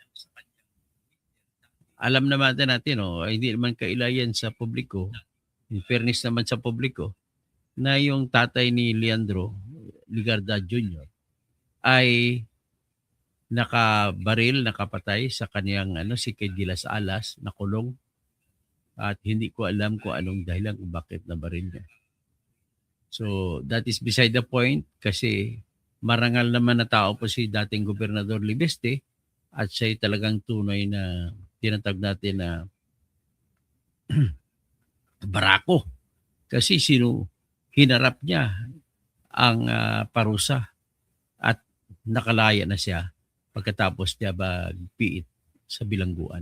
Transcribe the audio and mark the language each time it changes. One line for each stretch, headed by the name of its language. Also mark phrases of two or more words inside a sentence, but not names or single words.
Filipino: Alam naman natin, hindi naman kailayan sa publiko,
English: in fairness
Filipino: naman sa publiko, na yung tatay ni Leandro Ligarda Jr. ay nakapatay sa kaniyang si Kay de las Alas, nakulong. At hindi ko alam kung anong dahilan kung bakit nabaril niya.
English: So that is beside the point
Filipino: kasi marangal naman na tao po si dating Gobernador Leveste at siya'y talagang tunay na tinatag natin na barako. Kasi hinarap niya ang parusa at nakalaya na siya pagkatapos niya magpiit sa bilangguan.